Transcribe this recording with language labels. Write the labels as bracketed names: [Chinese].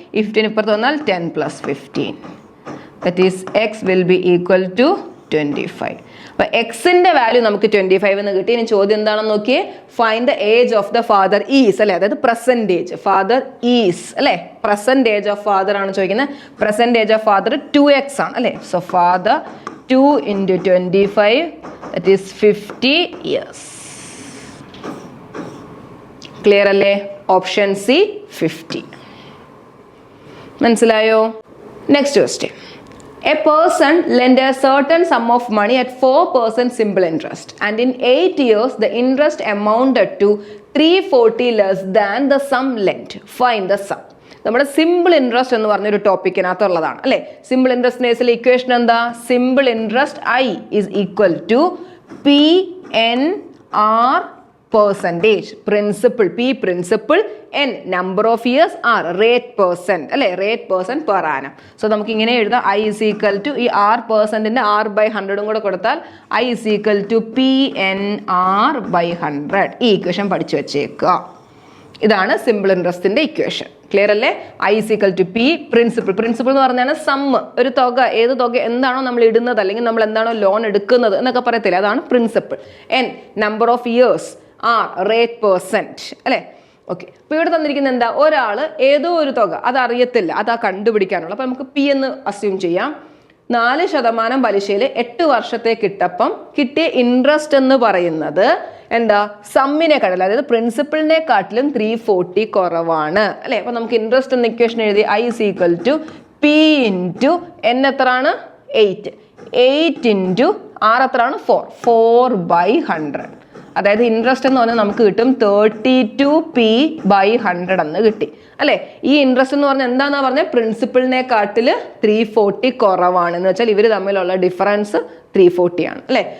[Malayalam] ഈ 15 ഇപ്പുറത്ത് വന്നാൽ [English] 10 plus 15 that is x will be equal to 25. [Malayalam] അപ്പോൾ എക്സിന്റെ വാല്യൂ നമുക്ക് 25 എന്ന് കിട്ടി. ഇനി ചോദ്യം എന്താണെന്ന് നോക്കിയേ. [English] find the age of the father is [Malayalam] അല്ലേ, അതായത് പ്രസന്റ് ഏജ്. ഫാദർ ഈസ് അല്ലേ, പ്രസന്റ് ഏജ് ഓഫ് ഫാദർ ആണ് ചോദിക്കുന്നത്. Present age of father 2x ആണ് അല്ലേ. [English] So father 2 into 25 that is 50 years. [Malayalam] Clear അല്ലേ? Option C 50. മനസ്സിലായോ? Next question. [English] A person lent a certain sum of money at 4% simple interest and in 8 years the interest amounted to 340 less than the sum lent. Find the sum. [Malayalam] നമ്മുടെ simple interest എന്ന് പറഞ്ഞൊരു ടോപ്പിക്കിനകത്തുള്ളതാണ് അല്ലേ. Simple interest കേസിൽ equation എന്താ? [English] Simple interest I is equal to PNR percentage. Principal P principal, N number of years, R rate percent അല്ലേ, rate percent per annum. [Malayalam] So നമുക്ക് ഇങ്ങനെ എഴുതാം. I is equal to ഈ R പെർസെന്റിന്റെ R/100 കൂടെ കൊടുത്താൽ I is equal to PNR/100. ഈ equation പഠിച്ചു വെച്ചേക്കുക. ഇതാണ് സിമ്പിൾ ഇൻട്രസ്റ്റിന്റെ ഇക്വേഷൻ. ക്ലിയർ അല്ലേ? [English] I is equal to P principal. [Malayalam] Principle എന്ന് പറഞ്ഞാൽ സമ്മ്, ഒരു തുക, ഏത് തുക എന്താണോ നമ്മൾ ഇടുന്നത് അല്ലെങ്കിൽ നമ്മൾ എന്താണോ ലോൺ എടുക്കുന്നത് എന്നൊക്കെ പറയത്തില്ല, അതാണ് principle. [English] N number of years, R rate percent അല്ലേ. [Malayalam] ഓക്കെ, അപ്പോൾ ഇവിടെ തന്നിരിക്കുന്ന എന്താ? ഒരാൾ ഏതോ ഒരു തുക, അത് അറിയത്തില്ല, അതാ കണ്ടുപിടിക്കാനുള്ള. അപ്പോൾ നമുക്ക് P എന്ന് അസ്യൂം ചെയ്യാം. 4% പലിശയിൽ 8 വർഷത്തേക്ക് ഇട്ടപ്പം കിട്ടിയ ഇൻട്രസ്റ്റ് എന്ന് പറയുന്നത് എന്താ? സമ്മിനെക്കാട്ടിലും, അതായത് പ്രിൻസിപ്പിളിനെക്കാട്ടിലും 340 കുറവാണ് അല്ലേ. അപ്പൊ നമുക്ക് ഇൻട്രസ്റ്റ് എന്ന ഇക്വേഷൻ എഴുതി. [English] I is equal to P into N [Malayalam] എത്രയാണ്? 8. 8 ഇൻറ്റു R എത്രയാണ്? 4/100. അതായത് ഇൻട്രസ്റ്റ് എന്ന് പറഞ്ഞാൽ നമുക്ക് കിട്ടും 32p/100 എന്ന് കിട്ടി അല്ലേ. ഈ ഇൻട്രസ്റ്റ് എന്ന് പറഞ്ഞാൽ എന്താണെന്നാ പറഞ്ഞാൽ പ്രിൻസിപ്പിളിനെക്കാട്ടിൽ 340 കുറവാണ് എന്ന് വെച്ചാൽ ഇവർ തമ്മിലുള്ള ഡിഫറൻസ് 340 ആണ് അല്ലേ.